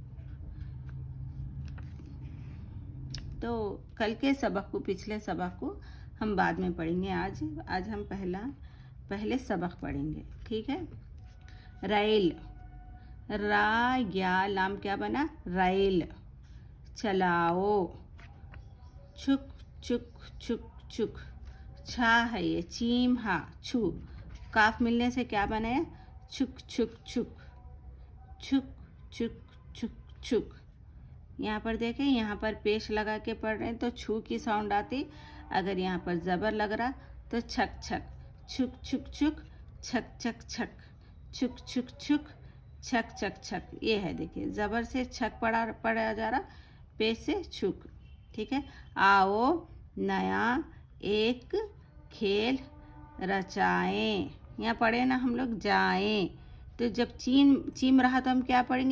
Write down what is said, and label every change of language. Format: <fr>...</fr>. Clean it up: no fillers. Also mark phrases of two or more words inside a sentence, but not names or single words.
<hi>तो कल के सबक को, पिछले सबक को हम बाद में पढ़ेंगे। आज हम पहले सबक पढ़ेंगे, ठीक है। रेल, रा या लाम क्या बना? रेल। चलाओ, छुक छुक छुक छुक। छा है ये, चीम हा, छू। काफ मिलने से क्या बना है? छुक छुक छुक, छुक छुक छुक छुक। यहाँ पर देखें, यहाँ पर पेश लगा के पढ़ रहे हैं तो छू की साउंड आती। अगर यहाँ पर ज़बर लग रहा तो छक छक, छुक छुक छुक, छक छक छक, छुक छुक छुक, छक छक छक। ये है, देखिए ज़बर से छक पढ़ा जा रहा, पेश से छुक, ठीक है। आओ नया एक खेल रचाएं। यहाँ पढ़े ना हम लोग जाएं, तो जब चीम रहा तो हम क्या पढ़ेंगे?</hi>